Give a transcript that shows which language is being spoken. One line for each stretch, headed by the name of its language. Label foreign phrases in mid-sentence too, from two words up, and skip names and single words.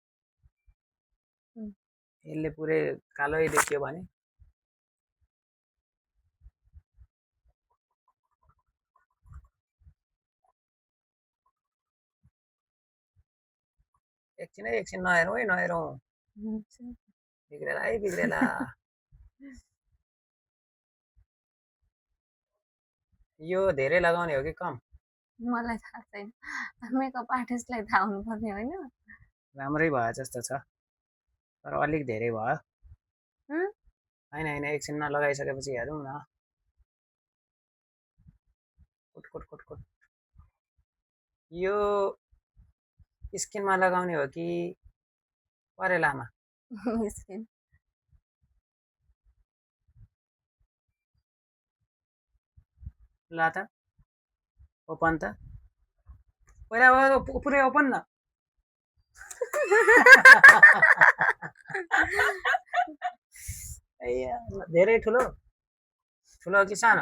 Nepali: यसले पुरै कालै देखियो भने एकछिन नहेरौँ है नहेरौँ बिग्रेला है बिग्रेला यो धेरै लगाउने हो कि कम मलाई थाहा छैन
English: makeup artistलाई
Nepali: थाहा हुनुपर्ने होइन। राम्रै भयो जस्तो छ तर अलिक धेरै भयो होइन होइन एकछिनमा लगाइसकेपछि हेरौँ न कुट कुट कुट कुट यो स्किनमा लगाउने हो कि परेलामा स्किन ल त ओपन त पहिला पुरै ओपन न धेरै ठुलो ठुलो कि सानो